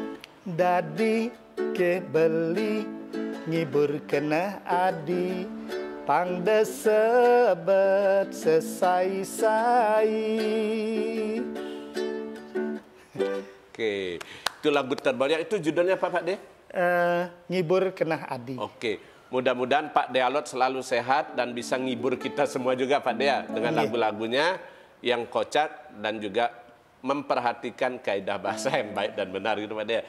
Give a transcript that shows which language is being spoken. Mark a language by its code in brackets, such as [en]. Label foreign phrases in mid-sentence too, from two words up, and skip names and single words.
[ban] Dadi ke beli ngibur kena adi, pang desebet sesai-sai. [id] Oke, itu lagu terbaru. Itu judulnya apa Pak De? Ngibur Kenah Adi. Oke, mudah-mudahan Pak De Alot selalu sehat dan bisa ngibur kita semua juga Pak De ya, dengan lagu-lagunya yang kocak dan juga memperhatikan kaidah bahasa yang baik dan benar gitu Pak De.